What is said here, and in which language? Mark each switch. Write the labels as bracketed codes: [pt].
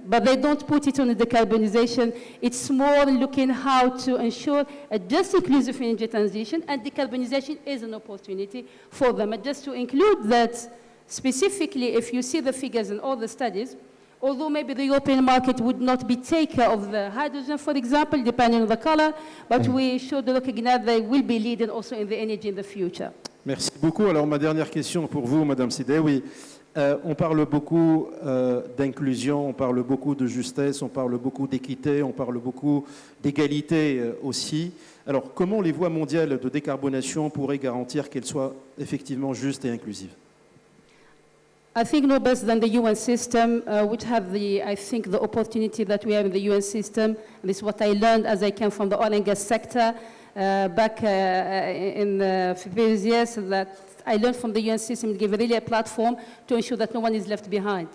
[en] But they don't put it on the decarbonization. It's more looking how to ensure a just inclusive energy transition, and decarbonization is an opportunity for them. And just to include that specifically, if you see the figures in all the studies, although maybe the European market would not be taker of the hydrogen, for example, depending on the color, but we should recognize they will be leading also in the energy in the future. [fr] Merci beaucoup. Alors, ma dernière question pour vous, Mme Sidewi. On parle beaucoup d'inclusion, on parle beaucoup de justesse, on parle beaucoup d'équité, on parle beaucoup d'égalité aussi. Alors, comment les voies mondiales de décarbonation pourraient garantir qu'elles soient effectivement justes et inclusives? [en] I think no better than the UN system, which have the opportunity that we have in the UN system. And this is what I learned as I came from the oil and gas sector back in the previous years, that I learned from the UN system to give really a platform to ensure that no one is left behind.